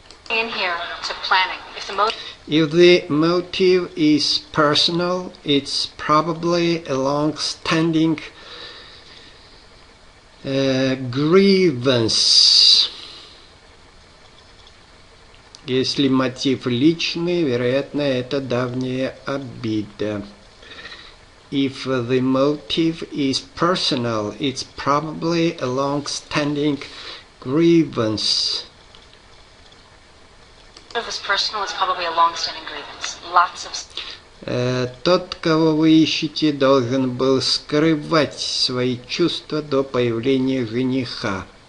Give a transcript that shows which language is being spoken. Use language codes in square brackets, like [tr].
[en] In here to planning. If the motive is personal, it's probably a long-standing grievance. [ru] Если мотив личный, вероятно, это давняя обида. [en] If the motive is personal, it's probably a long-standing grievance. If it's personal, it's probably a long-standing grievance. Lots of... [ru] Тот, кого вы ищете, должен был скрывать свои чувства до появления жениха.